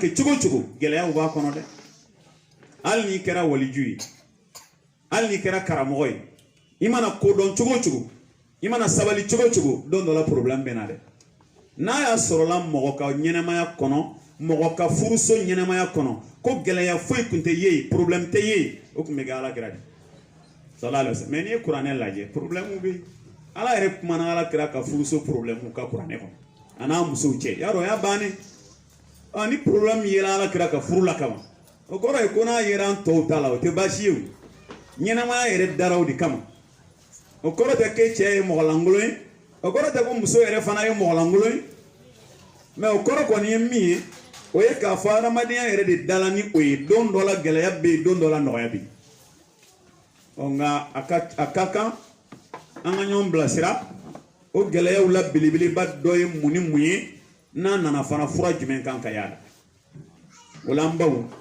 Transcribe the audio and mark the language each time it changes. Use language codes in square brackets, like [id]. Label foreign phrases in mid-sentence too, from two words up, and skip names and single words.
[bm] kɛ cogo cogo gɛlɛyaw b'a kɔnɔ dɛ hali n'i kɛra waliju ye hali n'i kɛra karamɔgɔ ye i mana kodɔn cogo cogo i mana sabali cogo cogo don dɔ la problème bɛ na dɛ n'a y'a sɔrɔla mɔgɔ ka ɲɛnamaya kɔnɔ mɔgɔ ka furuso ɲɛnamaya kɔnɔ ko gɛlɛya foyi tun tɛ ye problème tɛ ye o tun bɛ kɛ alakira de [ar] صلى الله عليه وسلم [bm] mais n'i ye kuranɛ lajɛ problème bɛ yen ala yɛrɛ kumana alakira ka furuso problème ka kuranɛ kɔnɔ a n'a musow cɛ y'a dɔn o y'a bannen ni problème yera alakira ka furu la kama o kɔrɔ ye ko n'a yera an tɔw ta la o tɛ baasi ye o ɲɛnamaya yɛrɛ dara o de kama o kɔrɔ tɛ k'e cɛ ye mɔgɔlankolon ye o kɔrɔ tɛ ko muso yɛrɛ fana ye mɔgɔlankolon ye mais o kɔrɔ kɔni ye min ye o ye k'a fɔ adamadenya yɛrɛ de dala ni o ye don dɔ la gɛlɛya bɛ yen don dɔ la nɔgɔya bɛ yen nka a ka kan an ka ɲɔgɔn bilasira o gɛlɛyaw la belebeleba dɔ ye mun ni mun ye n'a nana fana fura jumɛn kan ka y'a la o la an baw